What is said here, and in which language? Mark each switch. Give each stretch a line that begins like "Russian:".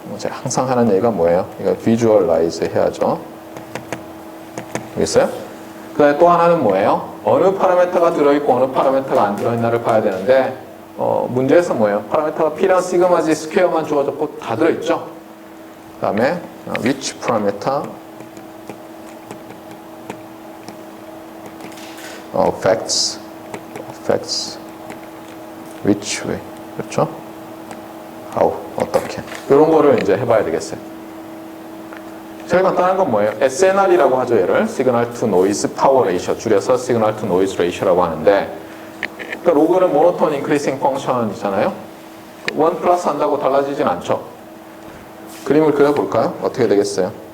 Korean: 제가 항상 하는 얘기가 뭐예요? 이거 비주얼라이즈 해야죠. 알겠어요? 그 다음에 또 하나는 뭐예요? 어느 파라미터가 들어있고 어느 파라미터가 안 들어있나를 봐야 되는데 문제에서 뭐예요? 파라미터가 P랑 시그마 G 스퀘어만 주어졌고 다 들어있죠? 그 다음에
English: which parameter affects which way.
Korean: 그렇죠? how, 어떻게. 이런 거를 이제 해봐야 되겠어요. 제일 간단한 건 뭐예요? SNR이라고 하죠, 얘를. 시그널 투 노이즈 파워 레이셔. 줄여서 시그널 투 노이즈 레이셔라고 하는데, 그러니까 로그는 모노톤 인크리싱 펑션이잖아요. 1 플러스 한다고 달라지진 않죠. 그림을 그려볼까요? 어떻게 되겠어요?